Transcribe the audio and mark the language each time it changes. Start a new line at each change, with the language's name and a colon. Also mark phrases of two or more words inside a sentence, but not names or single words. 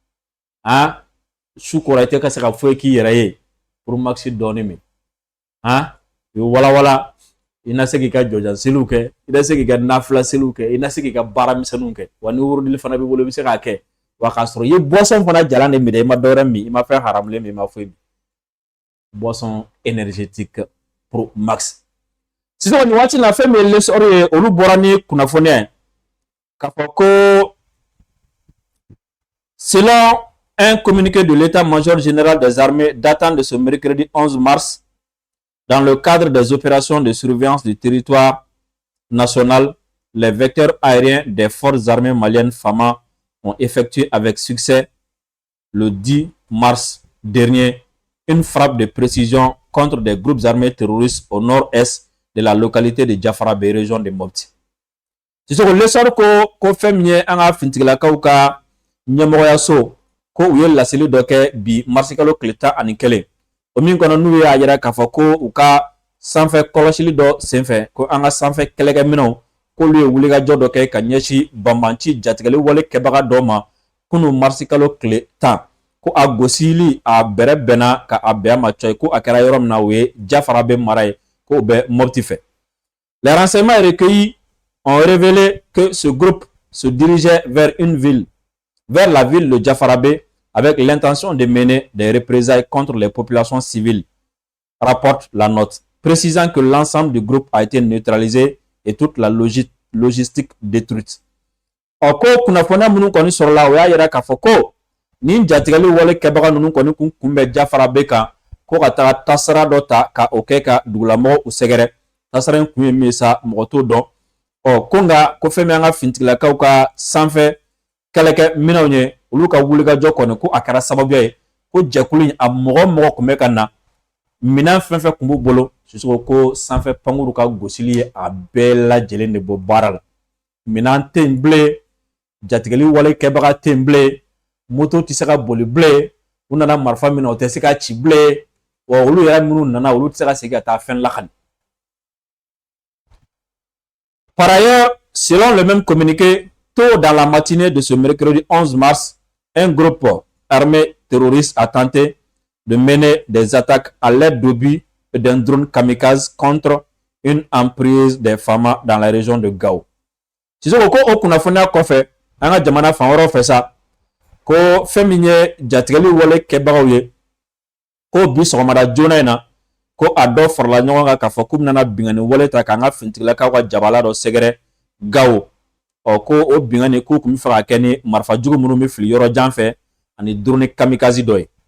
Bambara: su kɔrɔ i tɛ ka se ka foyi k'i yɛrɛ ye Pro Max dɔɔni min i walawala i na se k'i ka jɔjan seliw kɛ i na se k'i ka nafila seliw kɛ i na se k'i ka baara misɛnninw kɛ wa ni wurudili fana b'i bolo i bɛ se k'a kɛ wa k'a sɔrɔ i ye boisson fana jalan de minɛ i ma dɔwɛrɛ min i ma fɛn haramulen min i ma foyi min
French: boisson énergétique
Bambara: Pro Max sisan nin waati na fɛn min ye lesɔrɔ ye olu bɔra ni kunnafoniya ye k'a fɔ ko
French: selon un communiqué de l'état-major général des armées datant de ce mercredi 11 mars, dans le cadre des opérations de surveillance du territoire national, les vecteurs aériens des forces armées maliennes FAMA ont effectué avec succès le 10 mars dernier une frappe de précision contre des groupes armés terroristes au nord-est de la localité de Diafarabé, région de Mopti. C'est ce que le sort
Bambara: ko femye anga fintigilakaw ka ɲɛmɔgɔya so ko u ye laseli dɔ kɛ bi marisi kalo tile 11 o min kɔnɔ n'u y'a yira k'a fɔ ko u ka sanfɛ kɔlɔsili dɔ senfɛ ko an ka sanfɛ kɛlɛkɛminɛw k'olu ye wulikajɔ dɔ kɛ ka ɲɛsin banbanci jatigɛli wale kɛbaga dɔ ma kunu marisi kalo tile 10 ko a gosili a bɛrɛ bɛnna ka a bɛn a ma cɔyi ko a kɛra yɔrɔ min na o ye Diafarabé mara ye ko u bɛ Mopti fɛ.
French: Les renseignements recueillis ont révélé que ce groupe se dirigeait vers la ville de Diafarabé avec l'intention de mener des représailles contre les populations civiles, rapporte la note, précisant que l'ensemble du groupe a été neutralisé et toute la logistique détruite.
Bambara: Oko kunnafoniya minnu kɔni sɔrɔla o y'a yira k'a fɔ ko nin jatigɛli wale kɛbaga ninnu kɔni kun kunbɛn Diafarabé kan ko ka taga tasara dɔ ta ka o kɛ ka dugulamɔgɔw u sɛgɛrɛ tasara in kun ye min ye sa mɔgɔ t'o dɔn ko nka ko fɛn min an ka fintigilakaw ka sanfɛ kɛlɛkɛ minɛnw ye olu ka wulikajɔ kɔni ko a kɛra sababuya ye ko jɛkulu in a mɔgɔ kun bɛ ka na minɛn fɛn fɛn kun b'u bolo Sisoko ko sanfɛ pankuru ka gosili ye a bɛɛ lajɛlen de bɔ baara la minɛn tɛ yen bilen jatigɛli wale kɛbaga tɛ yen bilen moto tɛ se ka boli bilen u nana marifa minɛ o tɛ se ka ci bilen wa olu yɛrɛ minnu nana olu tɛ se ka segin ka taa fɛn lakali.
French: Par ailleurs, selon le même communiqué, tôt dans la matinée de ce mercredi 11 mars, un groupe armé terroriste a tenté de mener des attaques à l'aide d'obus et d'un drone kamikaze contre une emprise des FAMA dans la région de Gao.
Bambara: Sisoko ko o kunnafoniya kɔfɛ an ka jamana fan wɛrɛw fɛ sa ko fɛn min ye jatigɛli wale kɛbagaw ye ko bi sɔgɔmada joona in na ko a dɔ farala ɲɔgɔn kan k'a fɔ k'u bɛna bingani wale ta k'an ka fintigilakaw ka jabala dɔ sɛgɛrɛ Gao ko o bingani k'u kun bɛ fɛ ka kɛ ni marifa jugu minnu bɛ fili yɔrɔ jan fɛ ani
French: drone kamikaze
Bambara: dɔ ye.